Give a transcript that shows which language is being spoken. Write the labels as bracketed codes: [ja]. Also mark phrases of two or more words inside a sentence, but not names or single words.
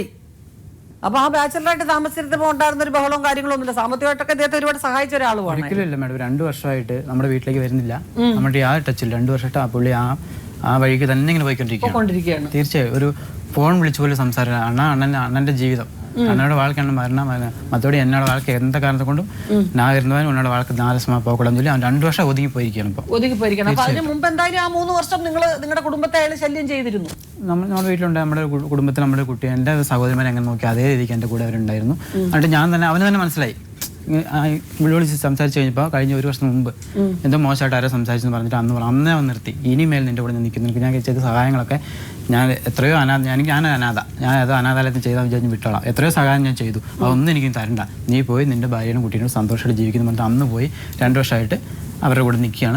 [ml] അപ്പൊ ആ ബാച്ചലറായിട്ട് താമസിച്ചിരുന്നപ്പോൾ ഉണ്ടായിരുന്ന ഒരു ബഹളവും കാര്യങ്ങളൊന്നുമില്ല. സാമ്പത്തികമായിട്ടൊക്കെ അദ്ദേഹത്തെ ഒരുപാട് സഹായിച്ച ഒരാളുമാണ്. ഒരിക്കലും മേഡം, 2 വർഷമായിട്ട് നമ്മുടെ വീട്ടിലേക്ക് വരുന്നില്ല, നമ്മുടെ ആ ടച്ചിൽ 2 വർഷമായിട്ട് ആ പുള്ളി ആ വഴിക്ക് തന്നെ ഇങ്ങനെ പോയിക്കൊണ്ടിരിക്കുകയാണ്. തീർച്ചയായും ഒരു ഫോൺ വിളിച്ചു പോലും സംസാരം, അണ്ണന്റെ ജീവിതം, [ta] அண்ணோட வாழ்க்கை என்ன மாதிரினா மற்றபடி என்னோட வாழ்க்கை எந்த காரணத்தை கொண்டும் நான் இருந்தவன் உன்னோட வாழ்க்கை 4 வருஷமா போகக்கூடாதுன்னு சொல்லி அவன் [ml] 2 വർഷം ഒതുങ്ങിപ്പോയിരിക്കണം. അപ്പൊ അതിന് മുമ്പ് എന്തായാലും ആ 3 വർഷം നിങ്ങളുടെ കുടുംബത്തെ അയാൾ ശല്യം ചെയ്തിരുന്നു. നമ്മുടെ വീട്ടിലുണ്ട്, നമ്മുടെ കുടുംബത്തിൽ നമ്മുടെ കുട്ടി, എൻ്റെ സഹോദരന്മാരെ എങ്ങനെ നോക്കി അതേ രീതിക്ക് എൻ്റെ കൂടെ അവരുണ്ടായിരുന്നു. എന്നിട്ട് അവന് തന്നെ മനസ്സിലായി, വിളിച്ച് സംസാരിച്ച് കഴിഞ്ഞപ്പോൾ കഴിഞ്ഞ 1 വർഷം മുമ്പ് എന്തോ മോശമായിട്ട് ആരോ സംസാരിച്ചെന്ന് പറഞ്ഞിട്ട് അന്നേ അവൻ നിർത്തി, ഇനിമേൽ നിൻ്റെ കൂടെ നിൽക്കുന്നു, ഞാൻ ചെയ്ത സഹായങ്ങളൊക്കെ ഞാൻ എത്രയോ ഞാൻ അത് അനാഥാലയത്തിൽ ചെയ്താൽ വിചാരിച്ച് വിട്ടോളാം, എത്രയോ സഹായം ഞാൻ ചെയ്തു, അതൊന്നും എനിക്കും തരണ്ട, നീ പോയി നിൻ്റെ ഭാര്യയുടെ കുട്ടീനോട് സന്തോഷമായിട്ട് ജീവിക്കുന്നു പറഞ്ഞിട്ട് അന്ന് പോയി 2 വർഷമായിട്ട് അവരുടെ കൂടെ നിൽക്കുകയാണ്.